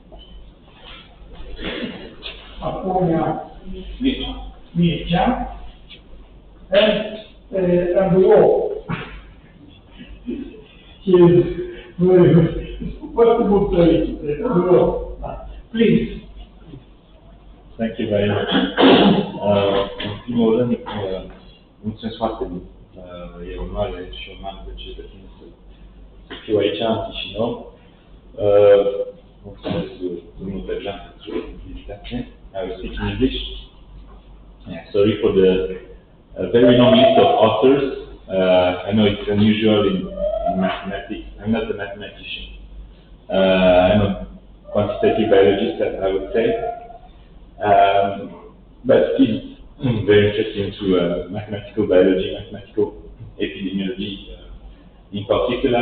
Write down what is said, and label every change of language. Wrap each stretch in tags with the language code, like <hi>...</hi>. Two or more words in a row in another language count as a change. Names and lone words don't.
<en>Aponia Mircea, and we all. He is very good. What would say? Please. Thank you very much.</en> <ro>În primul rând, mulțumesc foarte mult. E onoare și o mare plăcere de tine să fiu aici, în Chișinău. Mulțumesc domnul Berjan pentru invitație.</ro> <en>I will speak in English. Yeah, sorry for the very long list of authors. I know it's unusual in mathematics. I'm not a mathematician. I'm a quantitative biologist, I would say. But still very interested into mathematical biology, mathematical epidemiology in particular.</en>